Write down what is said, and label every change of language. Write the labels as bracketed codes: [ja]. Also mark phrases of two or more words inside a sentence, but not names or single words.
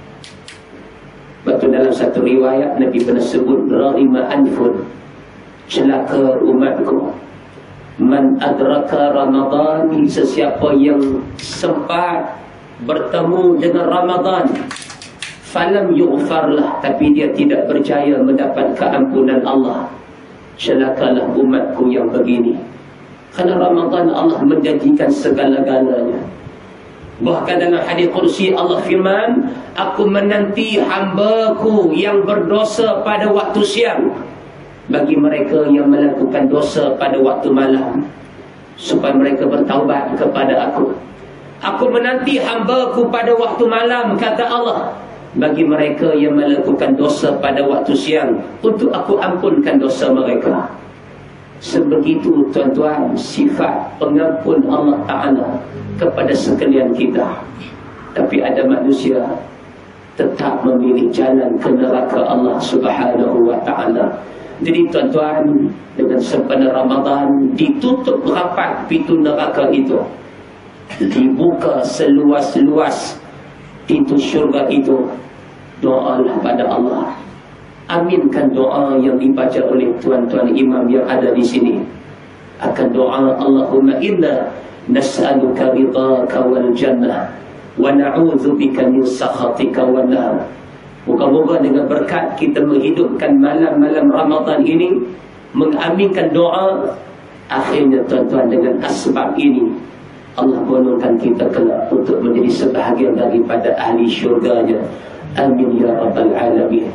[ms] Betul, dalam satu riwayat Nabi pernah sebut, [ar] رغم أنف, [ms] celaka umatku, [ar] من أدرك رمضان, [ms] sesiapa yang sempat bertemu dengan Ramadan, [ar] فلم يغفر له, [ms] tapi dia tidak berjaya mendapat keampunan Allah, celakalah umatku yang begini. Kerana Ramadan Allah menjanjikan segala-galanya. Bahkan dalam hadis qudsi Allah firman, aku menanti hamba-Ku yang berdosa pada waktu siang, bagi mereka yang melakukan dosa pada waktu malam, supaya mereka bertaubat kepada aku. Aku menanti hamba-Ku pada waktu malam, kata Allah, bagi mereka yang melakukan dosa pada waktu siang, untuk aku ampunkan dosa mereka. Sebegitu, tuan-tuan, sifat pengampun Allah Ta'ala kepada sekalian kita. Tapi ada manusia tetap memilih jalan ke neraka Allah [ar] سبحانه وتعالى. [ms] Jadi tuan-tuan, dengan sempena Ramadan ditutup rapat pintu neraka itu, dibuka seluas-luas pintu syurga itu. Doalah pada Allah. Aminkan doa yang dibaca oleh tuan-tuan imam yang ada di sini. Akan doa, [ar] اللهم إنا نسألك رضاك والجنة ونعوذ بك من سخطك والنار. [ms] Moga-moga dengan berkat kita menghidupkan malam-malam Ramadan ini, mengaminkan doa, akhirnya tuan-tuan dengan asbab ini Allah golongkan kita kelak untuk menjadi sebahagian daripada ahli syurganya. [ar] آمين يا رب العالمين.